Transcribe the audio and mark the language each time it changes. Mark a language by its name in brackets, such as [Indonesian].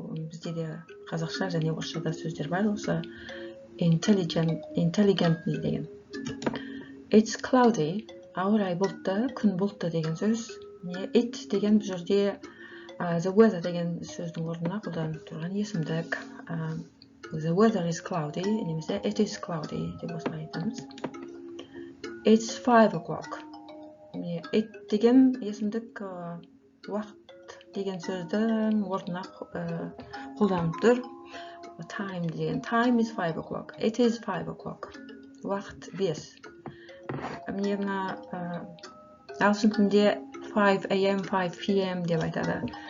[Kazakh] Бізде де қазақша және орысшада сөздер бар осы intelligently деген. [English] It's cloudy. [Kazakh] Ауа райы бұлтты, күн бұлтты деген сөз. It деген бұл жерде [English] the weather [Kazakh] деген сөздің орнына қолданып тұрған есімдік. [English] The weather is cloudy, [Kazakh] немесе [English] it is cloudy [Kazakh] деп осылай айтамыз. [English] It's 5 o'clock. [Kazakh] It деген есімдік уақыт деген сөздің орнына қолданып тұр. [English] Time деген. Time is 5 o'clock. It is 5 o'clock. [Kazakh] Уақыт 5. Мына ағылшын тілінде 5 a.m., 5 p.m. деп айтады.